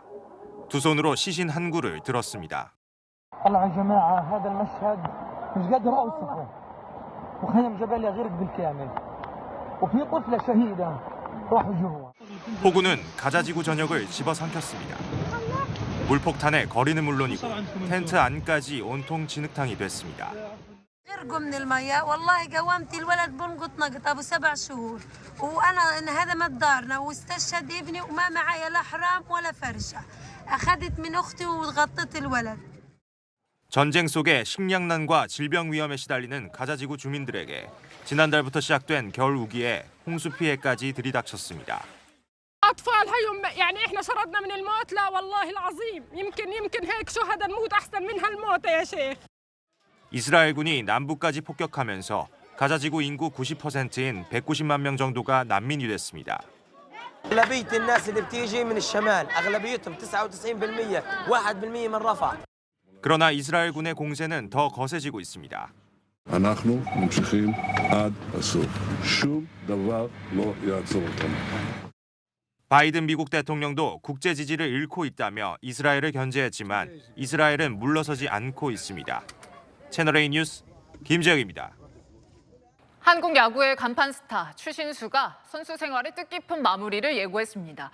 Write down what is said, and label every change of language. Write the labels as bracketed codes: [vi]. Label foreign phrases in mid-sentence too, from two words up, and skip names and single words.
[ko] 두 손으로 시신 한 구를 들었습니다. 폭우는 가자지구 전역을 집어삼켰습니다. 물폭탄에 거리는 물론이고 텐트 안까지 온통 진흙탕이 됐습니다. [ar] غرقوا من المية والله قومت الولد بنقط نقط ابو 7 شهور وانا انهدمت دارنا واستشهد ابني وما معي لا حرام ولا فرشه أخذت من أختي وغطت الولد. [ko] 전쟁 속에 식량난과 질병 위험에 시달리는 가자지구 주민들에게 지난달부터 시작된 겨울 우기에 홍수 피해까지 들이닥쳤습니다. [ar] أطفال هيهم يعني إحنا شردنا من الموت لا والله العظيم يمكن هيك شهداء نموت أحسن من هالموت يا شيخ. [ko] 이스라엘군이 남부까지 폭격하면서 가자지구 인구 90%인 190만 명 정도가 난민이 됐습니다. [ar] أغلبية الناس اللي بتيجي من الشمال أغلبيتهم 99% 1% من رفح. [ko] 그러나 이스라엘군의 공세는 더 거세지고 있습니다. [he] אנחנו ממשיכים עד הסוף. שום דבר לא יעצור אותנו. [ko] 바이든 미국 대통령도 국제 지지를 잃고 있다며 이스라엘을 견제했지만 이스라엘은 물러서지 않고 있습니다. 채널A 뉴스 김재혁입니다. 한국 야구의 간판 스타 추신수가 선수 생활의 뜻깊은 마무리를 예고했습니다.